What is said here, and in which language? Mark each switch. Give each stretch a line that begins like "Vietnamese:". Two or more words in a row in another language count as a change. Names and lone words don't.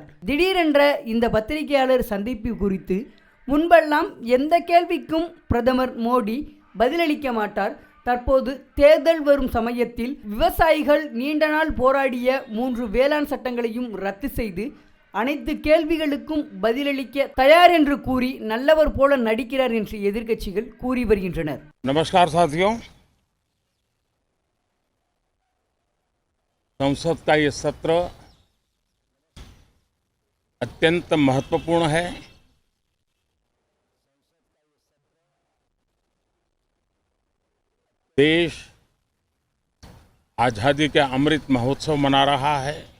Tamil: திடீரென்ற இந்த பத்திரிகையாளர் சந்திப்பு குறித்து முன்பெல்லாம் எந்த கேள்விக்கும் பிரதமர் மோடி பதிலளிக்க மாட்டார். தற்போது தேர்தல் வரும் சமயத்தில் விவசாயிகள் நீண்ட நாள் போராடிய 3 வேளாண் சட்டங்களையும் ரத்து செய்து அனைத்து கேள்விகளுக்கும் பதிலளிக்க தயார் என்று கூறி நல்லவர் போல நடிக்கிறார் என்று எதிர்க்கட்சிகள் கூறி வருகின்றனர்.
Hindi: नमस्कार साथियों, संसद का ये सत्र अत्यंत महत्वपूर्ण है। देश आजादी के अमृत महोत्सव मना रहा है।